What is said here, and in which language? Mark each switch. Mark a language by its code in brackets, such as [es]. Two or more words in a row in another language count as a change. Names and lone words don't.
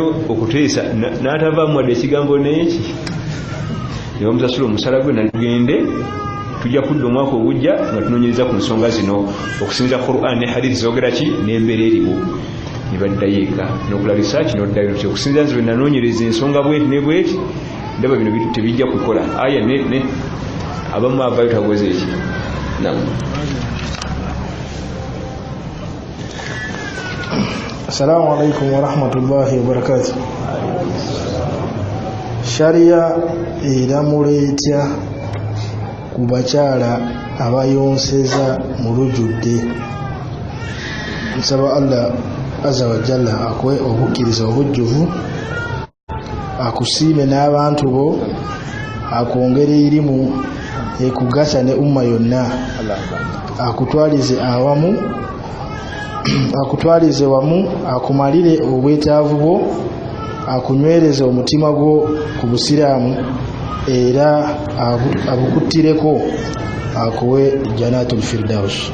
[lg] okuteesa n'atavaamu wadde ekigambo n'eki ne bamusasula omusala gwe natugende tujja kudda omwaka ogujja nga tunoonyereza ku nsonga zino okusinziira Qur'an ne hadithi zoogera ki n'embeera eriwo ne baddayo eka n'okola risaaki n'oddayo nti okusinziira nze bwe nanoonyereza ensonga bweti ne bweti ndaba bino tebijja kukola aya ne abamu avayo tagoze eki [ar] السلام عليكم ورحمة الله وبركاته. [lg] Sharia eramula etya ku bakyala abayonseza mu lujjudde? Nsaba Allah [ar] عز وجل [lg] akwe obukkiriza obujjuvu, akusiime n'abantu bo, akwongere irimu ekugasa ne umma yonna, akutwalize awamu, akutwalize wamu, akumalire obwetaavu bwo, akunywereze omutima gwo ku busiraamu, era abukuttireko akuwe Jannatul Firdaus.